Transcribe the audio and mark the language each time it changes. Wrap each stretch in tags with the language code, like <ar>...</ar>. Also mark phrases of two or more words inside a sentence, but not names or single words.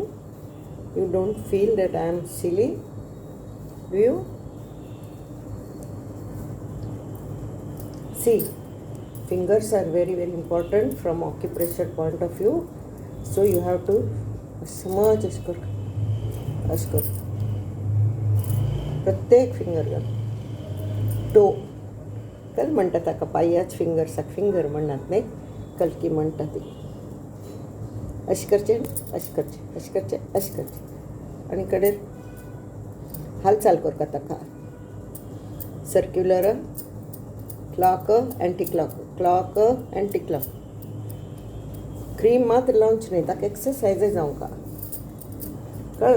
<en>You don't feel that I am silly, do you? See, fingers are very very important from acupressure point of view. So you have to smudge</en> <kok>अस्कर प्रत्येक फिंगर घाल. टो कल म्हणटा ताका पांयाच फिंगर्साक फिंगर म्हणनात न्ही कलकी म्हणटा ती. अशें करचें अशें करचें अशें करचें अशें करचें आनी कडेन हालचाल करता ताका.</kok> <en>circular clock anti clock clock anti clock</en> <kok>क्रीम मात्र लावची न्ही, ताका एक्सरसायज जावंका कळ्ळें.</kok>